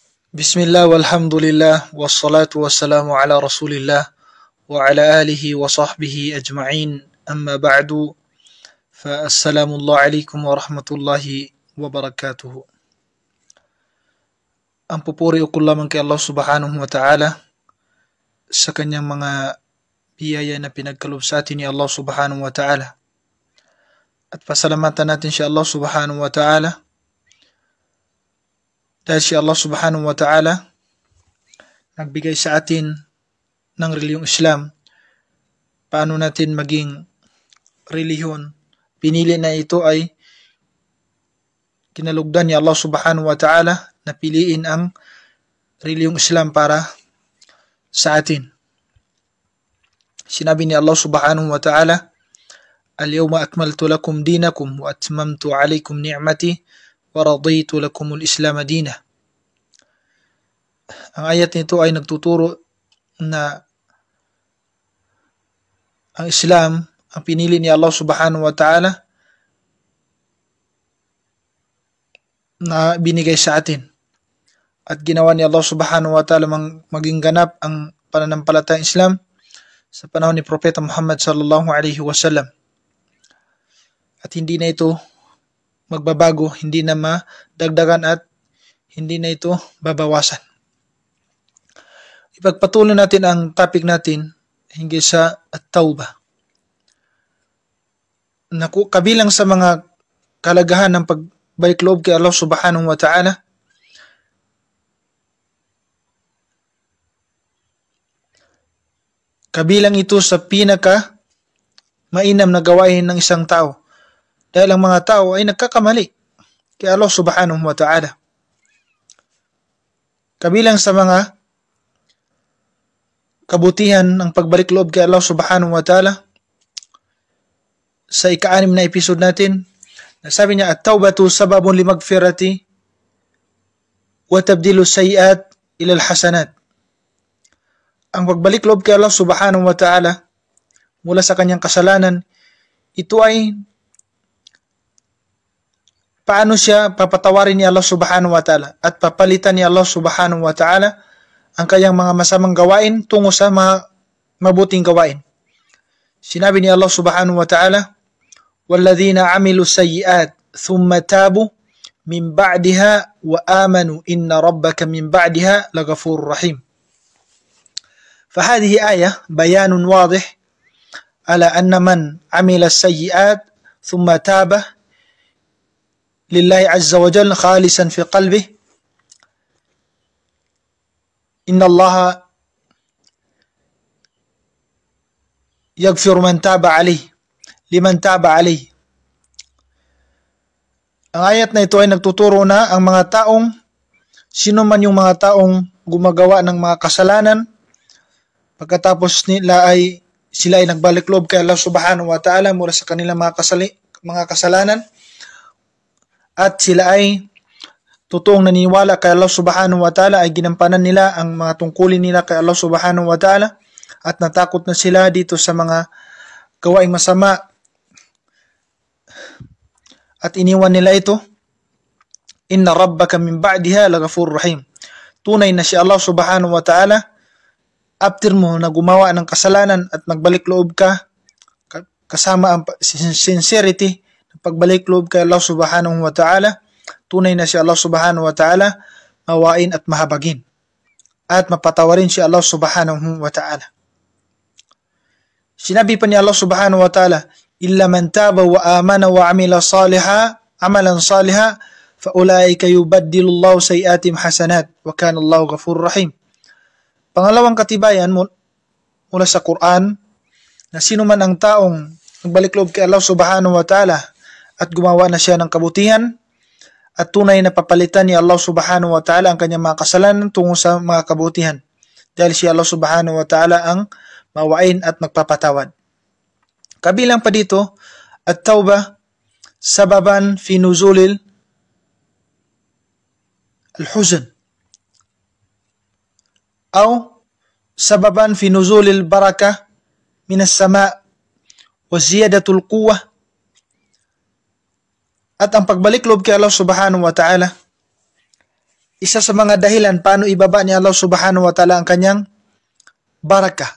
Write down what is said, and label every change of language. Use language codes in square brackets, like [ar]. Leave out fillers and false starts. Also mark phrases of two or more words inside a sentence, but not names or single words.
[ar] بسم الله والحمد لله والصلاة والسلام على رسول الله وعلى آله وصحبه أجمعين أما بعد فالسلام عليكم ورحمة الله وبركاته. [tl] Ang pupuri o lamang kay Allah [ar] سبحانه وتعالى [tl] sa kanyang mga biyaya na pinagkaloob sa atin ni Allah [ar] سبحانه وتعالى. [tl] At pasalamatan natin si Allah [ar] سبحانه وتعالى [tl] dahil si Allah [ar] سبحانه وتعالى [tl] nagbigay sa atin ng relihiyong Islam. Paano natin maging relihiyon? Pinili na ito ay kinalugdan ni Allah [ar] سبحانه وتعالى [tl] na piliin ang relihiyong Islam para sa atin. Sinabi ni [ar] الله سبحانه وتعالى اليوم أكملت لكم دينكم وأتممت عليكم نعمتي ورضيت لكم الإسلام دينا." [tl] Ang ayat nito ay nagtuturo na ang Islam ang pinili ni Allah [ar] سبحانه وتعالى [tl] na binigay sa atin. At ginawa ni Allah [ar] سبحانه وتعالى [tl] maging ganap ang pananampalatayang Islam sa panahon ni Propeta Muhammad [ar] صلى الله عليه وسلم. [tl] At hindi na ito magbabago, hindi na madagdagan at hindi na ito babawasan. Ipagpatuloy natin ang topic natin hinggil sa at-tawbah. Kabilang sa mga kalagahan ng pagbalik loob kay Allah [ar] سبحانه وتعالى, [tl] kabilang ito sa pinaka mainam na gawain ng isang tao. Dahil ang mga tao ay nagkakamali kay Allah [ar] سبحانه وتعالى. [tl] Kabilang sa mga kabutihan ng pagbalik loob kay Allah [ar] سبحانه وتعالى, [tl] sa ika-6 na episode natin, nasabi niya, [ar] "التوبة سبب لمغفرة وتبديل السيئات إلى الحسنات." [tl] Ang pagbalik loob kay Allah [ar] سبحانه وتعالى [tl] mula sa kanyang kasalanan, ito ay paano siya papatawarin ni Allah [ar] سبحانه وتعالى [tl] at papalitan ni Allah [ar] سبحانه وتعالى [tl] ang kanyang mga masamang gawain tungo sa mga mabuting gawain. Sinabi ni [ar] الله سبحانه وتعالى والذين عملوا السيئات ثم تابوا من بعدها وآمنوا إن ربك من بعدها لغفور رحيم." فهذه آية بيان واضح على أن من عمل السيئات ثم تاب لله عز وجل خالصا في قلبه إن الله يغفر من تاب عليه لمن تاب عليه. [tl] Ang ayat na ito ay nagtuturo na ang mga taong, sino man yung mga taong gumagawa ng mga kasalanan, pagkatapos sila ay nagbalik loob kay Allah [ar] سبحانه وتعالى [tl] mula sa kanilang mga kasalanan, at sila ay totoong naniniwala kay Allah [ar] سبحانه وتعالى, [tl] ay ginampanan nila ang mga tungkulin nila kay Allah [ar] سبحانه وتعالى, [tl] at natakot na sila dito sa mga gawaing masama, at iniwan nila ito, [ar] إن ربك من بعدها لغفور رحيم. [tl] Tunay na si Allah [ar] سبحانه وتعالى, [tl] after mo na gumawa ng kasalanan at nagbalik loob ka, kasama ang sincerity ng pagbalik loob kay Allah [ar] سبحانه وتعالى, [tl] tunay na si Allah [ar] سبحانه وتعالى [tl] mawain at mahabagin at mapatawarin si Allah [ar] سبحانه وتعالى. [tl] Sinabi pa ni [ar] الله سبحانه وتعالى إلا من تاب وآمن وعمل عملا صالحا فأولئك يبدل الله سيئاتهم حسنات وكان الله غفور رحيم." [tl] Pangalawang katibayan mula sa Quran na sino man ang taong nagbalik loob kay Allah [ar] سبحانه وتعالى [tl] at gumawa na siya ng kabutihan at tunay na papalitan ni Allah [ar] سبحانه وتعالى [tl] ang kanyang mga kasalanan tungo sa mga kabutihan, dahil si Allah [ar] سبحانه وتعالى [tl] ang mawain at magpapatawad. Kabilang pa dito, [ar] التوبة سببا في نزول الحزن أو سببا في نزول البركة من السماء وزيادة القوة. [tl] At ang pagbalik loob kay Allah [ar] سبحانه وتعالى [tl] isa sa mga dahilan paano ibaba ni Allah [ar] سبحانه وتعالى [tl] ang kanyang barakah.